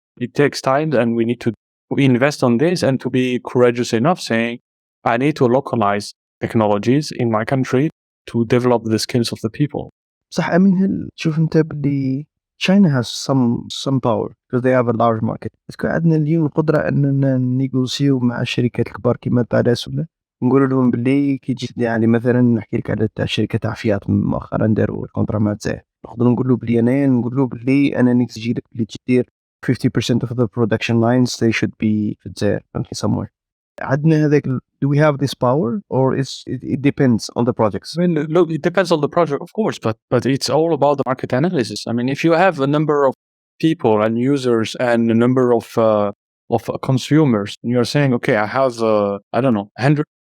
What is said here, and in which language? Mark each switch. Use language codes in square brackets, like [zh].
[en] It takes time, and we need to invest on this and to be courageous enough saying, I need to localize technologies in my country to develop the skills of the people. [ar] صح أمين هل تشوف أنت باللي [en] China has some power because they have a large market. [ar] بس عندنا اليوم القدرة أننا نيغوسيو مع الشركات الكبار كيما تاليس ولا نقول لهم باللي كي تجي يعني مثلا نحكي لك على تاع شركة تاع فيات مؤخرا داروا الكونترا مع الجزائر نقدر نقول له بلي نقول له بلي أنا نسجي لك بلي تدير [en] 50% of the production lines they should be [ar] في الجزائر somewhere. عندنا هذاك [en] do we have this power or it depends on the projects? I mean, look, it depends on the project, of course, but it's all about the market analysis. I mean, if you have a number of people and users and a number of consumers, and you're saying, okay, I have 100.